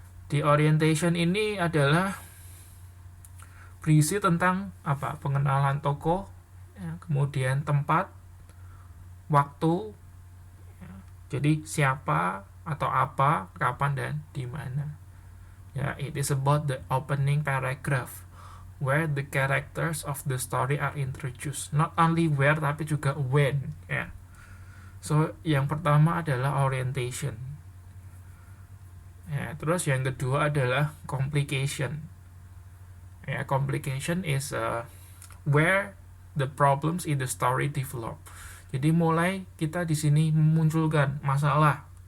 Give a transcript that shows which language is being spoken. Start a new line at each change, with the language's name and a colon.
Indonesian: Di orientation ini adalah berisi tentang apa, pengenalan tokoh ya, kemudian tempat, waktu ya, jadi siapa atau apa, kapan, dan di mana ya.
English: It is about the opening paragraph where the characters of the story are introduced, not only where
Indonesian: tapi juga
English: when ya.
Indonesian: So yang pertama adalah orientation ya. Terus yang kedua adalah complication ya.
English: Complication is where the problems in the story develop.
Indonesian: Jadi mulai kita di sini memunculkan masalah